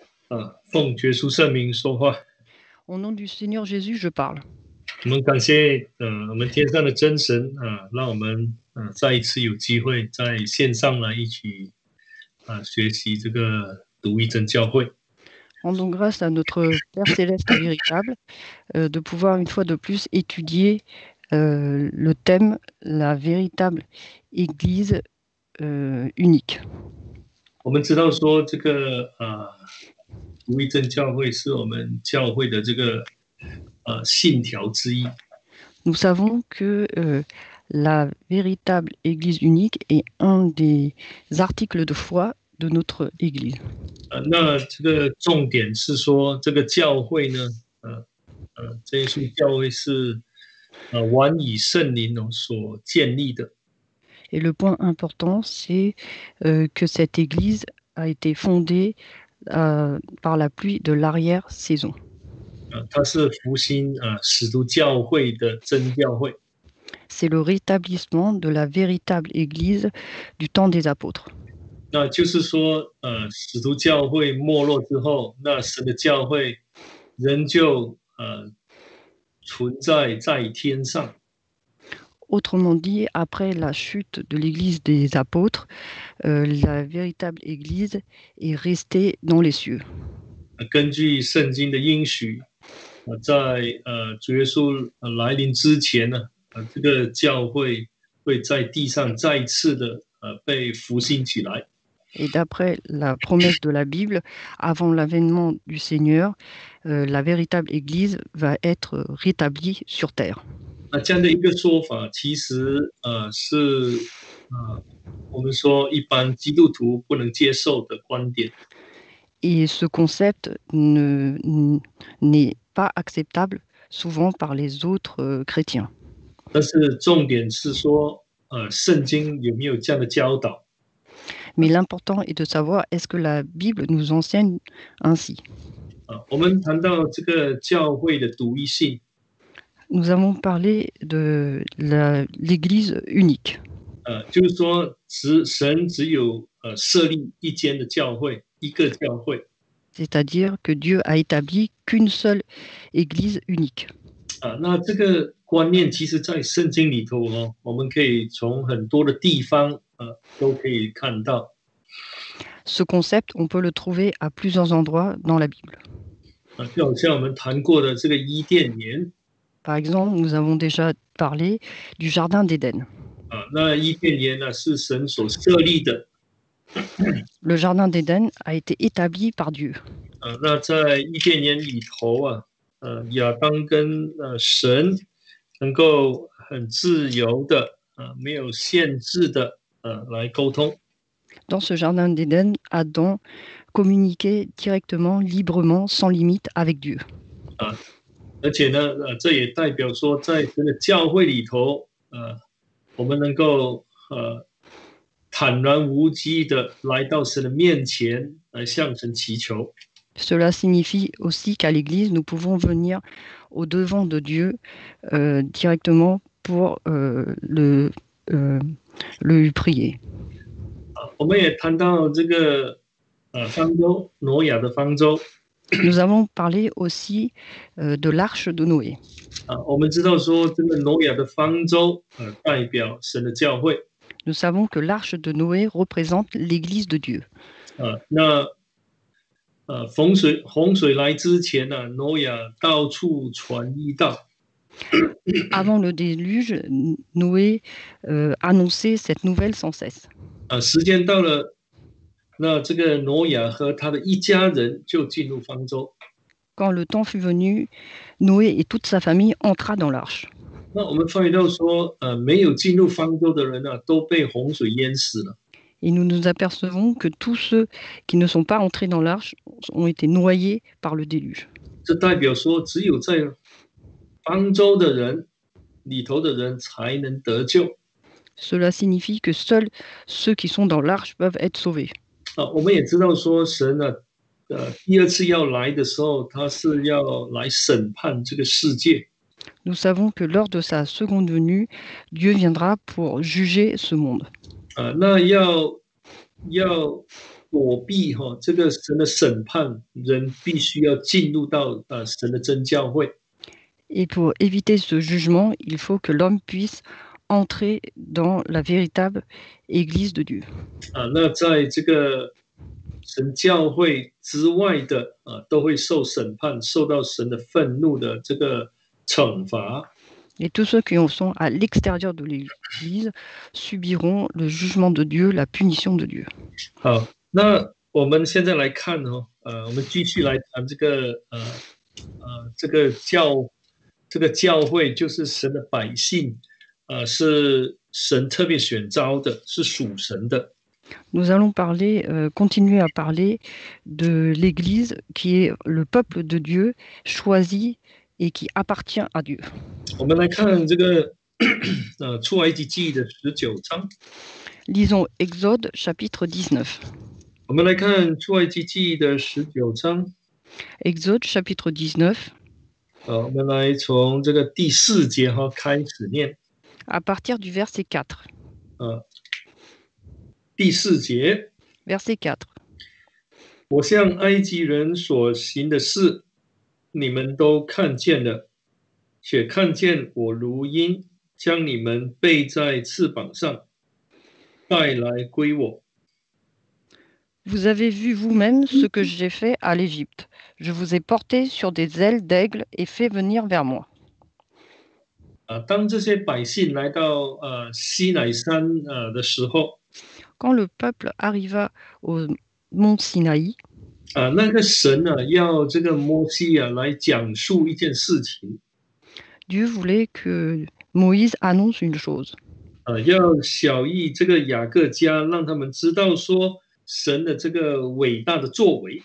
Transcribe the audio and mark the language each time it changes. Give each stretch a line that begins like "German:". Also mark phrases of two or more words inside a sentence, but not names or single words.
Chinese: 奉耶稣圣名说话。
French: Au nom du Seigneur Jésus, je parle.
Chinese: 我们感谢我们天上的真神让我们再一次有机会在线上来一起学习这个独一真教会。
French: Rendons grâce à notre Père céleste et véritable de pouvoir une fois de plus étudier le thème la véritable Église unique.
Chinese: 我们知道说这个独一真教会是我们教会的这个信条之一。
French: Nous savons que la véritable Église unique est un des articles de foi de notre Église.
Chinese: 那这个重点是说，这个教会呢，这一处教会是完以圣灵所建立的。
French: Et le point important, c'est que cette Église a été fondée par la pluie de l'arrière-saison.
Chinese: 它是复兴使徒教会的真教会。
French: C'est le rétablissement de la véritable Église du temps des apôtres.
Chinese: 那就是说，使徒教会没落之后，那神的教会仍旧存在在天上。
French: Autrement dit, après la chute de l'Église des apôtres, la véritable Église est restée dans les cieux.
Chinese: 根据圣经的应许，在主耶稣来临之前呢，这个教会会在地上再一次的被复兴起来。
French: Et d'après la promesse de la Bible, avant l'avènement du Seigneur, la véritable Église va être rétablie sur terre.
Chinese: 那这样的一个说法，其实是我们说一般基督徒不能接受的观点。
French: Et ce concept n'est pas acceptable souvent par les autres chrétiens.
Chinese: 但是重点是说，圣经有没有这样的教导？
French: Mais l'important est de savoir est-ce que la Bible nous enseigne ainsi.
Chinese: 我们谈到这个教会的独一性。
French: Nous avons parlé de l'Église unique.
Chinese: 就是说，神只有设立一间的教会，一个教会。
French: C'est-à-dire que Dieu a établi qu'une seule Église unique.
Chinese: 那这个观念其实在圣经里头我们可以从很多的地方都可以看到。
French: Ce concept, on peut le trouver à plusieurs endroits dans la Bible.
Chinese: 就好像我们谈过的这个伊甸园。
French: Par exemple, nous avons déjà parlé du Jardin d'Éden.
Chinese: 那伊甸园呢是神所设立的。
French: Le Jardin d'Éden a été établi par Dieu.
Chinese: 那在伊甸园里头亚当跟神能够很自由的没有限制的来沟通。
French: Dans ce Jardin d'Éden, Adam communiquait directement, librement, sans limite avec Dieu.
Chinese: 而且呢，这也代表说，在这个教会里头，我们能够坦然无羁的来到神的面前，来向神祈求。
French: Cela signifie aussi qu'à l'Église, nous pouvons venir au-devant de Dieu directement pour le prier.
Chinese: 我们也谈到这个方舟，挪亚的方舟。
French: Nous avons parlé aussi de l'arche de Noé.
Chinese: 我们知道说，这个挪亚的方舟代表神的教会。
French: Nous savons que l'arche de Noé représente l'Église de Dieu.
Chinese: 那洪水来之前呢，挪亚到处传异道。
French: Avant le déluge, Noé annonçait cette nouvelle sans cesse.
Chinese: 时间到了，那这个挪亚和他的一家人就进入方舟。
French: Quand le temps fut venu, Noé et toute sa famille entra dans l'arche.
Chinese: 那我们发现到说，没有进入方舟的人都被洪水淹死了。
French: Et nous nous apercevons que tous ceux qui ne sont pas entrés dans l'arche ont été noyés par le déluge.
Chinese: 这代表说，只有在方舟的人里头的人才能得救。
French: Cela signifie que seuls ceux qui sont dans l'arche peuvent être sauvés.
Chinese: 我们也知道说，神第二次要来的时候，他是要来审判这个世界。
French: Nous savons que lors de sa seconde venue, Dieu viendra pour juger ce monde.
Chinese: 那要躲避这个神的审判，人必须要进入到神的真教会。
French: Et pour éviter ce jugement, il faut que l'homme puisse entrer dans la véritable Église de Dieu.
Chinese: 那在这个神教会之外的都会受审判，受到神的愤怒的这个惩罚。
French: Et tous ceux qui sont à l'extérieur de l'Église subiront le jugement de Dieu, la punition de Dieu.
Chinese: 好，那我们现在来看我们继续来谈这个教会就是神的百姓，是神特别选召的，是属神的。
French: Nous allons continuer à parler de l'Église qui est le peuple de Dieu choisi et qui appartient à Dieu.
Chinese: 我们来看这个出埃及记的19章。
French: Lisons Exode chapitre 19.
Chinese: 我们来看出埃及记的19章。
French: Exode chapitre 19.
Chinese: 我们来从这个第4节开始念。
French: À partir du verset 4.
Chinese: 第4节。
French: Verset 4.
Chinese: 我向埃及人所行的事，你们都看见了，且看见我如鹰将你们背在翅膀上，带来归我。
French: Vous avez vu vous-même ce que j'ai fait à l'Égypte. Je vous ai porté sur des ailes d'aigle et fait venir vers moi.
Chinese: 当这些百姓来到西乃山的时候，
French: Quand le peuple arriva au mont Sinaï,
Chinese: 那个神要这个摩西来讲述一件事情。
French: Dieu voulait que Moïse annonce une chose.
Chinese: 要小谕这个雅各家，让他们知道说神的这个伟大的作为。